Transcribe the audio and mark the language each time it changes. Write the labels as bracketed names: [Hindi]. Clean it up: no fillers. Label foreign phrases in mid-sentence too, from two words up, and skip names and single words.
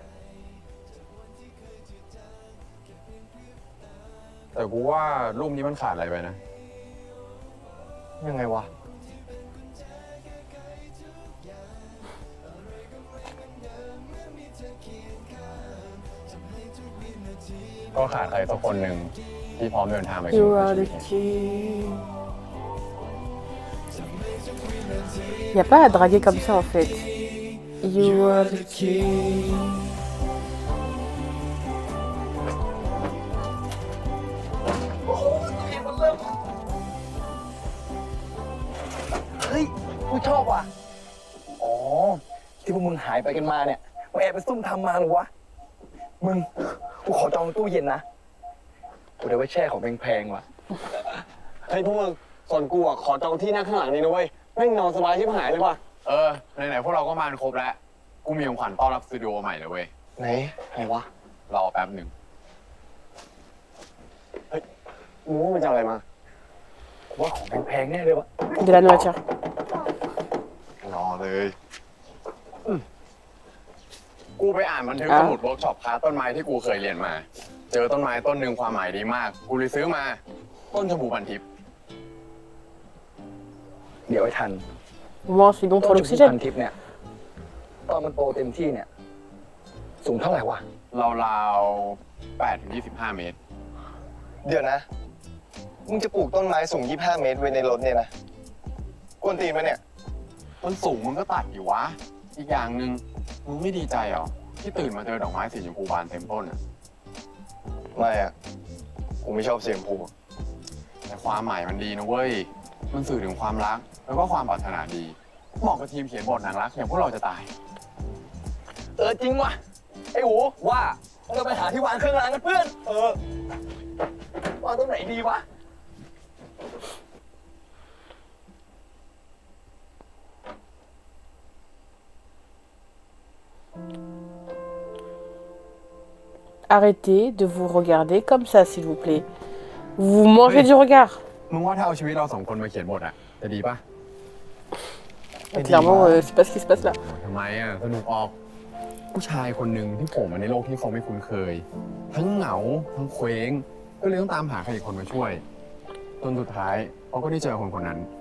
[Thai] แต่กูว่ารูปนี้มันขาดอะไรไปนะ ยังไงวะ ก็ขาดใครสักคนหนึ่งที่พร้อมเดินทางไปสู่ [English] You [Thai] ความ [English] are [Thai] สุ [English] the [Thai] ข [English] king. [French] Y a pas à draguer comme ça en fait. [English] You are the king. [Thai] เฮ้ย กูชอบว่ะ อ๋อ ที่พวกมึงหายไปกันมาเนี่ยมาแอบไปซุ่มทำมาหรือวะ มึง กูขอจองตู้เย็นนะ กูได้ไว้แช่ของแพงๆว่ะ เฮ้ยพวกมึงส่วนกูอ่ะขอจองที่นั่งข้างหลังนี้นะเว้ยแม่งนอนสบายชิบหายเลยว่ะ ไหนๆพวกเราก็มากันครบแล้ว กูมีของขวัญต้อนรับสตูดิโอใหม่เลยเว้ย ไหนวะ รอแป๊บหนึ่ง มึงว่ามันจะอะไรมา กูว่าของแพงๆแน่เลยวะ [French] De la nourriture. [Thai] รอเลย กูไปอ่านบันทึกสมุดเวิร์กช็อปคราฟต้นไม้ที่กูเคยเรียนมา เจอต้นไม้ต้นหนึ่งความหมายดีมาก กูเลยซื้อมา ต้นชมพูพันทิพย์ เดี๋ยวไอ้ทัน [French] Moi, je suis bon [Thai] ต้ [French] pour [Thai] นชมพูพัน [French] l'oxygène. [Thai] ทิพย์เนี่ย ตอนมันโตเต็มที่เนี่ย สูงเท่าไหร่วะ ราวๆ8-25 เมตร เดี๋ยวนะ มึงจะปลูกต้นไม้สูง 25 เมตรไว้ในรถเนี่ยนะ กวนตีนปะเนี่ย มันสูงมึงก็ตัดอยู่วะ อีกอย่างหนึ่งมึงไม่ดีใจเหรอ ที่ตื่นมาเจอดอกไม้สีชมพูบานเต็มต้นอะ ไม่อะกูไม่ชอบเสียงพู แต่ความหมายมันดีนะเว้ย มันสื่อถึงความรัก แล้วก็ความปรารถนาดีเหมาะกับทีมเขียนบทหนังรักอย่างพวกเราจะตาย จริงวะ ไอ้หูว่าเราไปหาที่วางเครื่องรางกันเพื่อน วางตรงไหนดีวะ [French] Arrêtez de vous regarder comme ça, s'il vous plaît. Vous mangez du regard. [Thai] มึงว่าถ้าเอาชีวิตเราสองคนมาเขียนบทอะจะดีปะ [French] Clairement, c'est pas ce qui se passe là. [Thai] ทำไมอะสนุกออก ผู้ชายคนหนึ่งที่โผล่มาในโลกที่เขาไม่คุ้นเคย ทั้งเหงา ทั้งเคว้ง ก็เลยต้องตามหาใครอีกคนมาช่วยจนสุดท้ายเขาก็ได้เจอคนคนนั้น